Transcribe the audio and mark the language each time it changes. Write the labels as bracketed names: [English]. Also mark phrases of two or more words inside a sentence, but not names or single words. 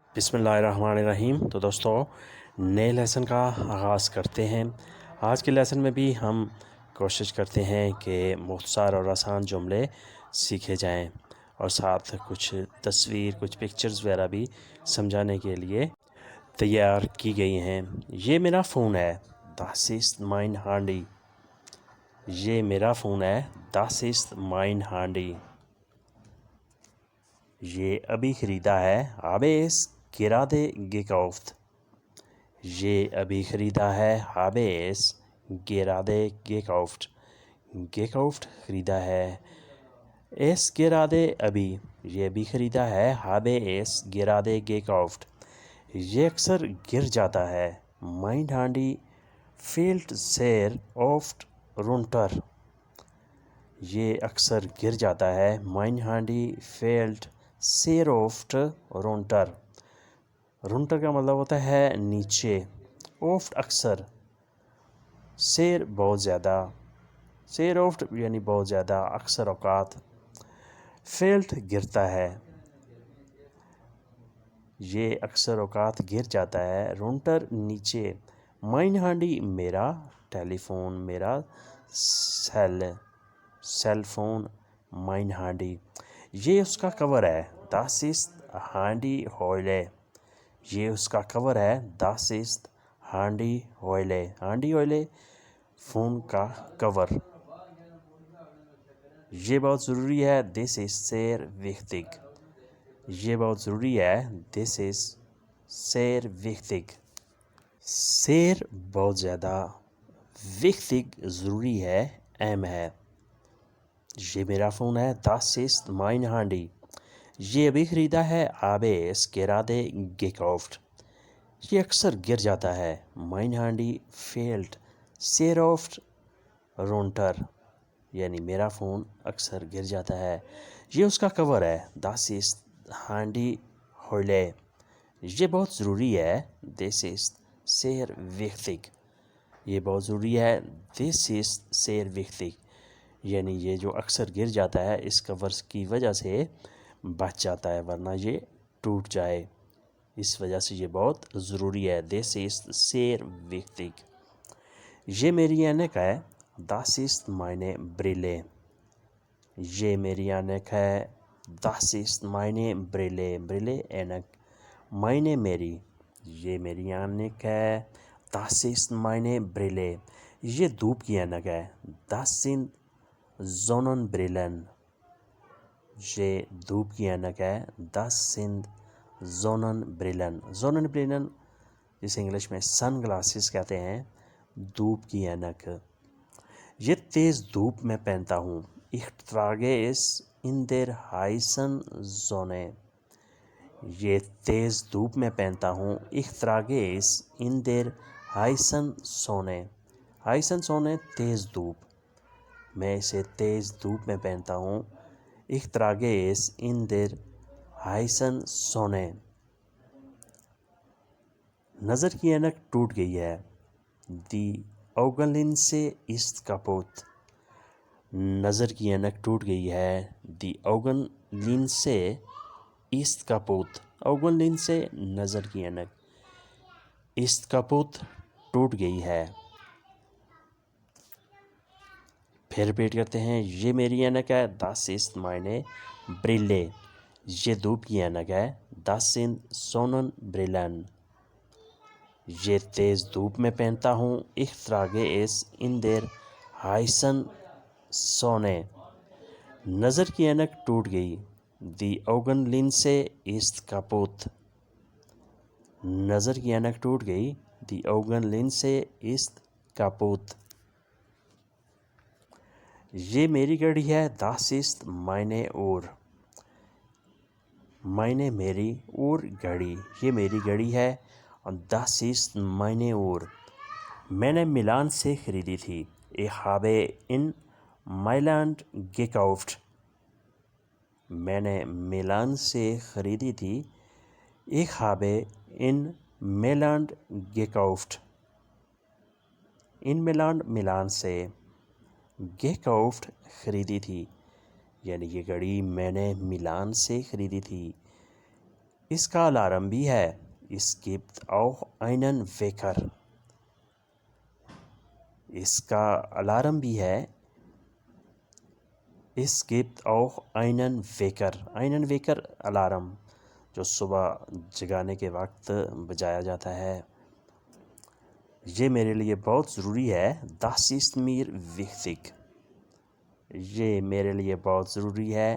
[Urdu] بسم اللہ الرحمن الرحیم۔ تو دوستو نئے لیسن کا آغاز کرتے ہیں۔ آج کے لیسن میں بھی ہم کوشش کرتے ہیں کہ مختصر اور آسان جملے سیکھے جائیں اور ساتھ کچھ تصویر کچھ پکچرز وغیرہ بھی سمجھانے کے لیے تیار کی گئی ہیں۔ یہ میرا فون ہے، [German] das ist mein Handy۔ [Urdu] یہ میرا فون ہے، [German] das ist mein Handy۔ [Urdu] یہ ابھی خریدا ہے، [German] habe es gerade gekauft۔ [Urdu] یہ ابھی خریدا ہے، [German] habe es gerade gekauft۔ [Urdu] gekauft خریدا ہے، [German] es gerade [Urdu] ابھی، یہ ابھی خریدا ہے، [German] habe es gerade gekauft۔ [Urdu] یہ اکثر گر جاتا ہے، [German] mein Handy fällt sehr oft runter۔ [Urdu] یہ اکثر گر جاتا ہے، [German] mein Handy fällt sehr oft runter۔ [Urdu] runter کا مطلب ہوتا ہے نیچے، oft اکثر، sehr بہت زیادہ، [German] sehr oft [Urdu] یعنی بہت زیادہ، اکثر اوقات۔ fällt گرتا ہے، یہ اکثر اوقات گر جاتا ہے، runter نیچے۔ [German] mein Handy [Urdu] میرا ٹیلی فون، میرا سیل فون، [German] mein Handy۔ [Urdu] یہ اس کا کور ہے، [German] das ist Handy Heuler۔ [Urdu] یہ اس کا کور ہے، [German] das ist Handy Heuler۔ Handy Heuler [Urdu] فون کا کور۔ یہ بہت ضروری ہے، [English] this is [German] sehr wichtig۔ [Urdu] یہ بہت ضروری ہے، [English] this is [German] sehr wichtig۔ [Urdu] sehr بہت زیادہ، wichtig ضروری ہے، اہم ہے۔ یہ میرا فون ہے، [German] das ist mein Handy۔ [Urdu] یہ ابھی خریدا ہے، [German] habe es gerade gekauft۔ [Urdu] یہ اکثر گر جاتا ہے، [German] mein Handy fällt sehr oft runter۔ [Urdu] یعنی میرا فون اکثر گر جاتا ہے۔ یہ اس کا کور ہے، [German] das ist Handy Heuler۔ [Urdu] یہ بہت ضروری ہے، [English] this is [German] sehr wichtig۔ [Urdu] یہ بہت ضروری ہے، [English] this is [German] sehr wichtig۔ [Urdu] یعنی یہ جو اکثر گر جاتا ہے اس کور کی وجہ سے بچ جاتا ہے، ورنہ یہ ٹوٹ جائے، اس وجہ سے یہ بہت ضروری ہے، [English] this is [German] sehr wichtig۔ [Urdu] یہ میری اینک ہے، [German] das ist meine Brille۔ [Urdu] یہ میری اینک ہے، [German] das ist meine Brille۔ [Urdu] Brille اینک، meine میری، یہ میری اینک ہے، [German] das ist meine Brille۔ [Urdu] یہ دھوپ کی اینک ہے، [German] das sind Sonnenbrillen۔ [Urdu] یہ دھوپ کی اینک ہے، [German] das sind Sonnenbrillen۔ [Urdu] Sonnenbrillen جسے انگلش میں سن گلاسز کہتے ہیں، دھوپ کی اینک۔ یہ تیز دھوپ میں پہنتا ہوں، [German] ich trage es in der heißen Sonne۔ [Urdu] یہ تیز دھوپ میں پہنتا ہوں، [German] ich trage es in der heißen Sonne۔ heißen Sonne [Urdu] تیز دھوپ، میں اسے تیز دھوپ میں پہنتا ہوں، [German] ich trage es in der heißen Sonne۔ [Urdu] نظر کی اینک ٹوٹ گئی ہے، [German] die Augenlinse ist kaputt۔ [Urdu] نظر کی اینک ٹوٹ گئی ہے، [German] die Augenlinse ist kaputt۔ [Urdu] Augenlinse نظر کی اینک، [German] ist kaputt [Urdu] ٹوٹ گئی ہے۔ پھر ریپیٹ کرتے ہیں، یہ میری اینک ہے، [German] das ist meine Brille۔ [Urdu] یہ دھوپ کی اینک ہے، [German] das sind Sonnenbrillen۔ [Urdu] یہ تیز دھوپ میں پہنتا ہوں، [German] ich trage es in der heißen Sonne۔ [Urdu] نظر کی اینک ٹوٹ گئی، [German] die Augenlinse ist kaputt۔ [Urdu] نظر کی اینک ٹوٹ گئی، [German] die Augenlinse ist kaputt۔ [Urdu] یہ میری گھڑی ہے، [German] das ist meine Uhr۔ [Urdu] meine میری، Uhr گھڑی، یہ میری گھڑی ہے، [German] das ist meine Uhr۔ [Urdu] میں نے ملان سے خریدی تھی، [German] ich habe in Mailand gekauft۔ [Urdu] میں نے ملان سے خریدی تھی، [German] ich habe in Mailand gekauft۔ in Mailand [Urdu] ملان سے، gekauft خریدی تھی، یعنی یہ گھڑی میں نے ملان سے خریدی تھی، اس کا الارم بھی ہے. [German] Es gibt auch einen Wecker. [Urdu] اس کا الارم بھی ہے. [German] Es gibt auch einen Wecker. Einen Wecker [Urdu] الارم جو صبح جگانے کے وقت بجایا جاتا ہے. یہ میرے لیے بہت ضروری ہے. [German] Das ist mir wichtig. [Urdu] یہ میرے لیے بہت ضروری ہے.